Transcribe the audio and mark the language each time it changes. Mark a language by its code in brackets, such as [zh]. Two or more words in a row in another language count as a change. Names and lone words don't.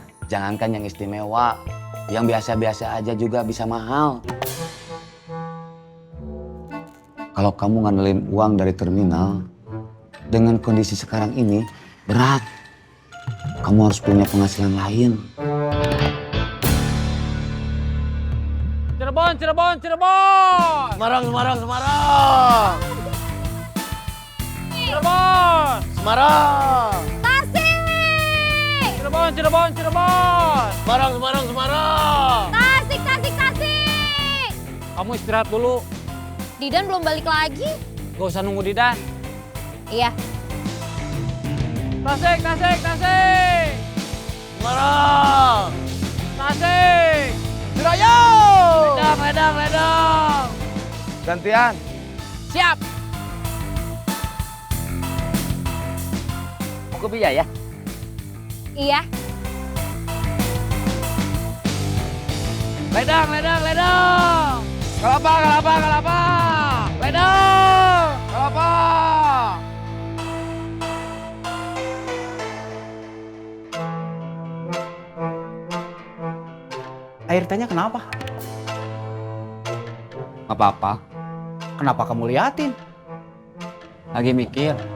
[id] Jangankan yang istimewa, yang biasa-biasa aja juga bisa mahal. Kalau kamu ngandelin uang dari terminal, dengan kondisi sekarang ini, berat. Kamu harus punya penghasilan lain. Cirebon, Cirebon, Cirebon. Semarang, Semarang, Semarang. Cirebon. Semarang. Tasik. Cirebon, Cirebon, Cirebon. Semarang, Semarang, Semarang. Tasik, Tasik, Tasik. Kamu istirahat dulu. Didan belum balik lagi. Gak usah nunggu Didan. Iya. Tasik, Tasik, Tasik. Semarang. Tasik. Surayo. Ledang, ledang, ledang. Gantian. Siap. Mau ke Biaya? Iya. Ledang, ledang, ledang. Kelapa, kelapa, kelapa. Ledang. Kelapa. Air tehnya kenapa? Gak apa-apa. Kenapa kamu liatin? Lagi mikir.